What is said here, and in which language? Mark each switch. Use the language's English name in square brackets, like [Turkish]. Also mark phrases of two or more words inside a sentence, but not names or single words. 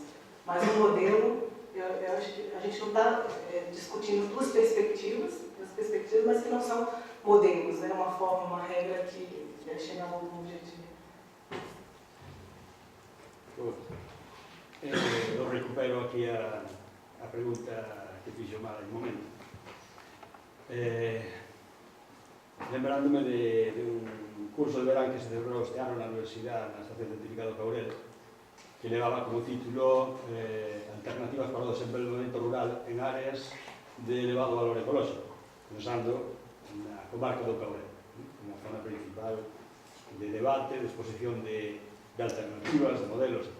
[Portuguese] Mas o modelo, eu acho que a gente não está discutindo duas perspectivas, mas que não são modelos, né, uma forma, uma regra que chega a algum objetivo. [Galician] Eu recupero aquí a pregunta que fixo Mara en momento. Lembrándome de un curso de verán que se celebrou este ano na Universidade, na Estación Científica do Caurel, que levaba como título Alternativas para o desenvolvemento rural en áreas de elevado valor ecolóxico, pensando na comarca do Caurel, unha zona principal de debate, de exposición de alternativas, de modelos, etc.